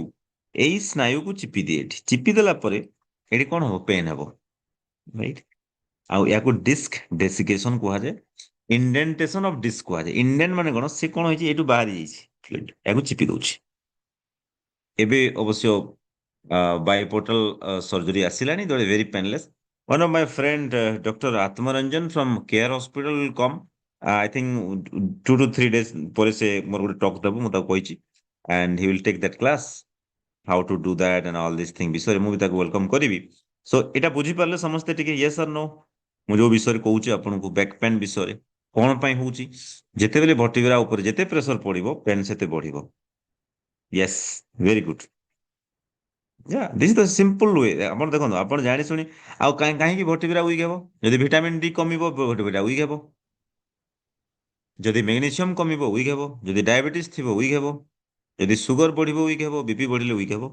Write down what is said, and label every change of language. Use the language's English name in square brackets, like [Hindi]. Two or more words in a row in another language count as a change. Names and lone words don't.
[Odia] ଏଇ ସ୍ନାୟୁକୁ ଚିପି ଦିଏ, ଏଠି ଚିପି ଦେଲା ପରେ ଏଠି କଣ ହବ, ପେନ୍ ହବ, ରାଇଟ। ଆଉ ୟାକୁ [English] disc desiccation [Odia] କୁହାଯାଏ। [English] indentation of disc [Odia] କୁହାଯାଏ। ଇଣ୍ଡେଣ୍ଟ ମାନେ କଣ, ସେ କଣ ହେଇଛି ଏଇଠୁ ବାହାରି ଯାଇଛି fluid, ୟାକୁ ଚିପି ଦଉଛି। ଏବେ ଅବଶ୍ୟ [English] biportal surgery [Odia] ଆସିଲାଣି, [English] very painless. One of my friend, Dr. Atmaranjan from Care Hospital will come. I think 2 to 3 days [Odia] ପରେ ସେ ମୋର ଗୋଟେ ଟକ୍ ଦେବ, ମୁଁ ତାକୁ କହିଛି, [English] and he will take that class, how to do that and all these things [Odia] ବିଷୟରେ ମୁଁ ବି ତାକୁ ୱେଲକମ୍ କରିବି। ସୋ ଏଇଟା ବୁଝିପାରିଲେ ସମସ୍ତେ ଟିକେ [English] yes or no, [Odia] ମୁଁ ଯୋଉ ବିଷୟରେ କହୁଛି ଆପଣଙ୍କୁ, [English] back pain [Odia] ବିଷୟରେ କଣ ପାଇଁ ହଉଛି, ଯେତେବେଳେ ଭର୍ଟିବ୍ରା ଉପରେ ଯେତେ ପ୍ରେସର ପଡିବ ପେନ୍ ସେତେ ବଢିବ। [English] Yes, very good. This the simple way. [Odia] ଆପଣ ଦେଖନ୍ତୁ, ଆପଣ ଜାଣି ଶୁଣି ଆଉ କାହିଁକି [English] vertebra weak [Odia] ହେବ, ଯଦି [English] vitamin D [Odia] କମିବ [English] vertebra weak [Odia] ହେବ, ଯଦି ମ୍ୟାଗ୍ନେସିୟମ କମିବ ୱିକ୍ ହେବ, ଯଦି ଡାଇବେଟିସ୍ ଥିବ ୱିକ୍ ହେବ, ଯଦି ସୁଗର ବଢିବ ୱିକ୍ ହେବ, ବିପି ବଢିଲେ ୱିକ୍ ହେବ।